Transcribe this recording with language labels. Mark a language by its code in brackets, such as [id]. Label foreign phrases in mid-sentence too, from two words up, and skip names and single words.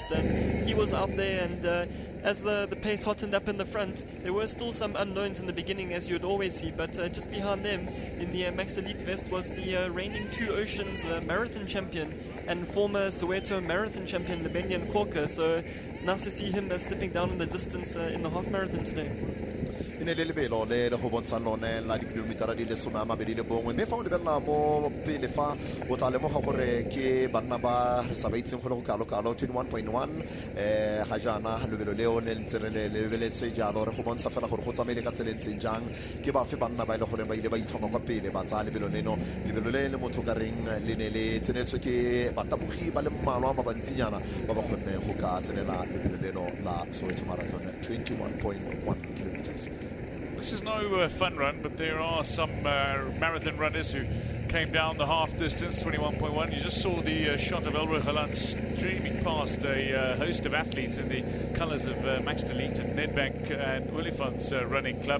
[en] He was out there, and as the pace hottened up in the front, there were still some unknowns in the beginning, as you'd always see. But just behind them, in the Max Elite vest, was the reigning Two Oceans marathon champion and former Soweto Marathon champion, Lebenian Korka. So nice to see him stepping down in the distance in the half marathon today. [tn] Le lebelo le go bontsha lone la dikilometara di le 21 mme fa o lebella mo pele fa o tla lemoga gore ke banna ba re sa ba itseng go le go kalo 21.1 ga jana lebelo leo le ntse re le lebeletse jalo re go bontsha fela gore go tsamaile ka tselentseng jang ke ba fe banna ba ile gore ba ile ba itlhoma kwa pele ba tsa lebelo leno lebelo le motho ka reng le ne le tsenetswe ke batabogi ba le mmalwa ba bantsinyana ba ba kgonne go ka tsenela lebelo leno la Soweto Marathon 21.1 kilometers. [en] This is no fun run, but there are some marathon runners who came down the half distance, 21.1. You just saw the shot of Elroy Galant streaming past a host of athletes in the colours of Max Delete and Nedbank and Olifant's running club.